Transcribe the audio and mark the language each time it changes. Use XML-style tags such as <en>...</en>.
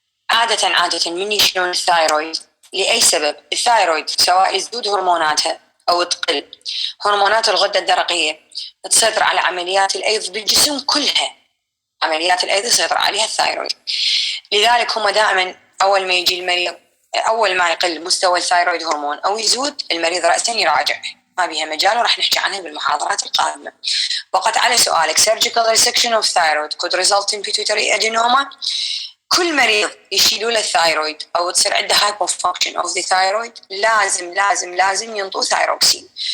<ar>عادة من يشيلون الثايرويد لأي سبب، الثايرويد سواء يزدود هرموناتها أو تقل هرمونات الغدة الدرقية، تسيطر على عمليات الأيض بالجسم كلها، عمليات الأيض يسيطر عليها الثايرويد. لذلك هم دائما أول ما يجي المريض، أول ما يقل مستوى الثايرويد هرمون أو يزود، المريض رأسا يراجع، ما بيها مجال، وراح نحكي عنها بالمحاضرات القادمة. فقط على سؤالك</ar> <en>surgical resection of thyroid could result in pituitary adenoma.</en> <ar>كل مريض يشيلوا له الثايرويد أو تصير عنده</ar> <en>hypofunction of the thyroid</en> <ar>لازم ينطوا ثايروكسين.</ar>